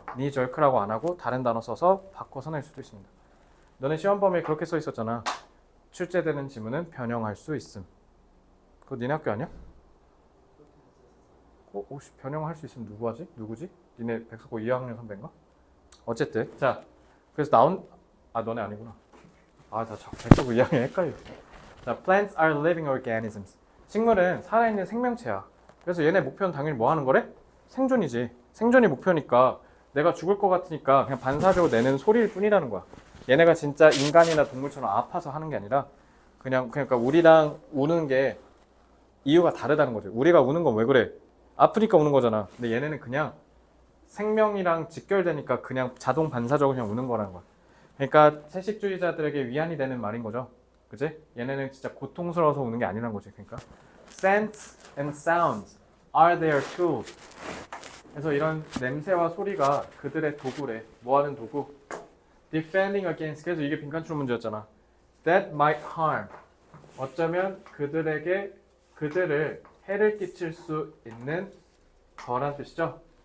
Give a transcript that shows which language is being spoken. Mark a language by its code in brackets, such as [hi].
[ko] knee jerk라고 안 하고 다른 단어 써서 바꿔서 낼 수도 있습니다. 너네 시험 범위에 그렇게 써 있었잖아. 출제되는 지문은 변형할 수 있음. 그거 니네 학교 아니야? 혹시 변형할 수 있으면 누구 하지? 누구지? 니네 백석고 2학년 선배인가? 어쨌든 자 그래서 나온 너네 아니구나. 나 백석고 2학년 헷갈려. [en] 자, plants are living organisms. [ko] 식물은 살아있는 생명체야. 그래서 얘네 목표는 당연히 뭐 하는 거래? 생존이지. 생존이 목표니까 내가 죽을 것 같으니까 그냥 반사적으로 내는 소리일 뿐이라는 거야. 얘네가 진짜 인간이나 동물처럼 아파서 하는 게 아니라 그러니까 우리랑 우는 게 이유가 다르다는 거지. 우리가 우는 건 왜 그래? 아프니까 우는 거잖아. 근데 얘네는 그냥 생명이랑 직결되니까 그냥 자동 반사적으로 그냥 우는 거라는 거야. 그러니까 채식주의자들에게 위안이 되는 말인 거죠. 그치? 얘네는 진짜 고통스러워서 우는 게 아니란 거지. 그러니까 [en] scents and sounds are their tools. [ko] 그래서 이런 냄새와 소리가 그들의 도구래. 뭐 하는 도구? [en] defending against. [ko] 그래서 이게 빈칸추론 문제였잖아. [en] that might harm. [ko] 어쩌면 그들을 해를 끼칠 수 있는 거란 뜻이죠.